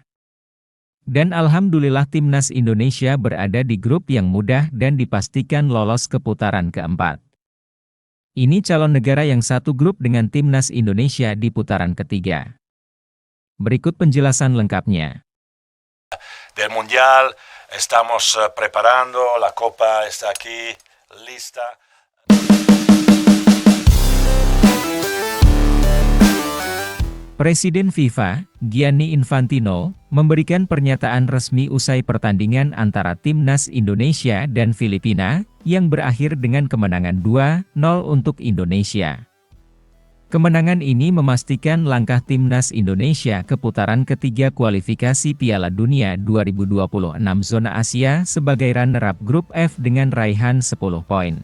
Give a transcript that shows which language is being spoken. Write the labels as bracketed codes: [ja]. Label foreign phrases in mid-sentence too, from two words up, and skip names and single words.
[id] Dan alhamdulillah timnas Indonesia berada di grup yang mudah dan dipastikan lolos ke putaran keempat. Ini calon negara yang satu grup dengan timnas Indonesia di putaran ketiga. Berikut penjelasan lengkapnya. [es] Del Mundial, estamos preparando, la Copa está aquí, lista. [id] Presiden FIFA, Gianni Infantino, memberikan pernyataan resmi usai pertandingan antara timnas Indonesia dan Filipina, yang berakhir dengan kemenangan 2-0 untuk Indonesia. Kemenangan ini memastikan langkah timnas Indonesia ke putaran ketiga kualifikasi Piala Dunia 2026 Zona Asia sebagai runner-up grup F dengan raihan 10 poin.